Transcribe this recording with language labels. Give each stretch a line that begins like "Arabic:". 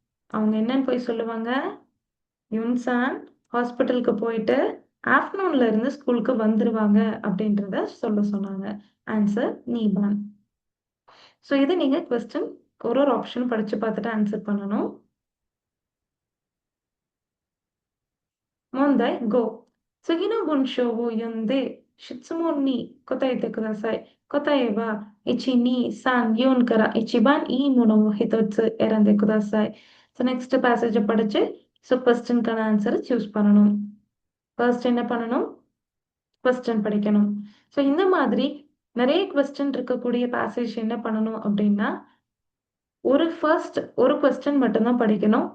Tamil: அவங்க என்னன்னு போய் சொல்லுவாங்க? யுன்சான் ஹாஸ்பிட்டலுக்கு போயிட்டு ஆஃப்டர்நூன்ல இருந்து ஸ்கூலுக்கு வந்துருவாங்க அப்படின்றத சொல்ல சொன்னாங்க. ஆன்சர் நீபான். ஸோ இது நீங்க கொஸ்டின் ஒரு ஒரு ஆப்ஷன் படிச்சு பார்த்துட்டு ஆன்சர் பண்ணணும்.
Japanese: 問題 5. 次の文章を読んで質問に答えてください。答えは1、2、3、4から一番いいものを一つ選んでください。
Tamil: So next passage படிச்சு so questionக்கான ஆன்சரை சூஸ் பண்ணணும். ஃபர்ஸ்ட் என்ன பண்ணணும்? கொஸ்டின் படிக்கணும். ஸோ இந்த மாதிரி நிறைய கொஸ்டின் இருக்கக்கூடிய பேசேஜ் என்ன பண்ணணும் அப்படின்னா, ஒரு கொஸ்டின் மட்டும் தான் படிக்கணும்.